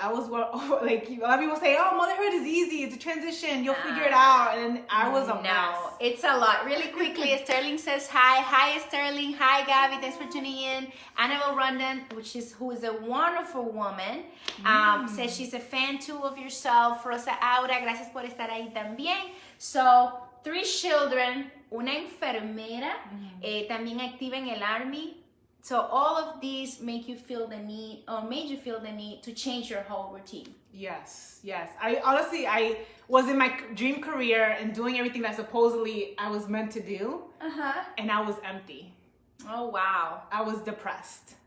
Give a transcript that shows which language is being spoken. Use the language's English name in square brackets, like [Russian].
[English] I was like, a lot of people say, oh, motherhood is easy. It's a transition. You'll figure it out. And I was a mess. No, it's a lot. Really quickly, Sterling says hi. Hi, Sterling. Hi, Gabby. Thanks for tuning in. Annabelle Rondon, who is a wonderful woman, says she's a fan too of yourself. [Spanish] Rosa Aura, gracias por estar ahí también. [English] So, 3 children, [Spanish] una enfermera, también activa en el Army. [English] So all of these make you feel the need, or made you feel the need to change your whole routine. Yes. I was in my dream career and doing everything that supposedly I was meant to do. And I was empty. Oh, wow. I was depressed.